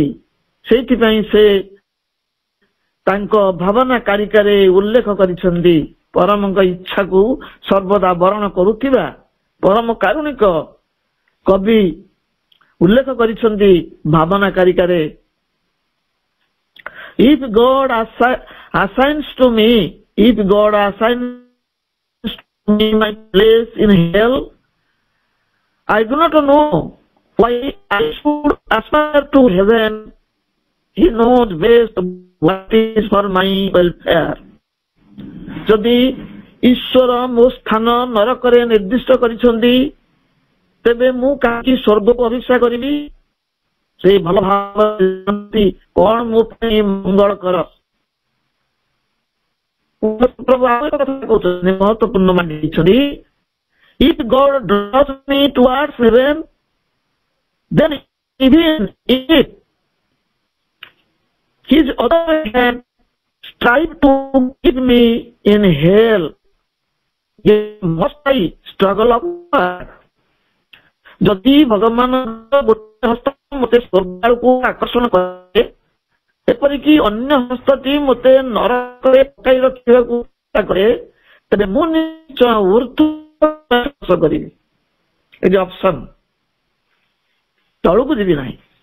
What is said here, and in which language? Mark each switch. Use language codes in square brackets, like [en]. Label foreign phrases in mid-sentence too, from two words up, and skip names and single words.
[or] ସେଇଥିପାଇଁ ସେ ତାଙ୍କ ଭାବନା କାରିକାରେ ଉଲ୍ଲେଖ କରିଛନ୍ତି। ପରମଙ୍କ ଇଚ୍ଛାକୁ ସର୍ବଦା ବରଣ କରୁଥିବା ପରମ କାରୁଣିକ କବି ଉଲ୍ଲେଖ କରିଛନ୍ତି ଭାବନା କାରିକାରେ। [en] If God assigns to me, if God assigns to me my place in hell, I do not know why I should aspire to heaven. he knows best what is for my welfare. [or] ଯଦି ଈଶ୍ୱର ମୋ ସ୍ଥାନ ନରକରେ ନିର୍ଦ୍ଦିଷ୍ଟ କରିଛନ୍ତି ତେବେ ମୁଁ କାହିଁକି ସ୍ୱର୍ଗକୁ ଅଭିକ୍ଷା କରିବି? ସେ ଭଲ ଭାବରେ କଣ ମୋ ପାଇଁ ମଙ୍ଗଳ କର। ପ୍ରଭୁ ଆଉ ଏକ କଥା କହୁଛନ୍ତି, ମହତ୍ୱପୂର୍ଣ୍ଣ ମାନିଛନ୍ତି, [en] if God draws me towards heaven, then even if his other hand strive to keep me in hell, must I struggle upward? [or] ଯଦି ଭଗବାନ ଗୋଟେ ହସ୍ତ ମତେ ସ୍ୱର୍ଗକୁ ଆକର୍ଷଣ କରେ, ଏପରିକି ଅନ୍ୟ ହସ୍ତଟି ମତେ ନରକରେ ପକାଇ ରଖିବାକୁ ଚେଷ୍ଟା କରେ, ତେବେ ମୁଁ ନିଶ୍ଚୟ ଉର୍ଦ୍ଧ୍ୱ କରିବି। ଏ ଯେ ଅପସନ୍, ତଳକୁ ଯିବି ନାହିଁ।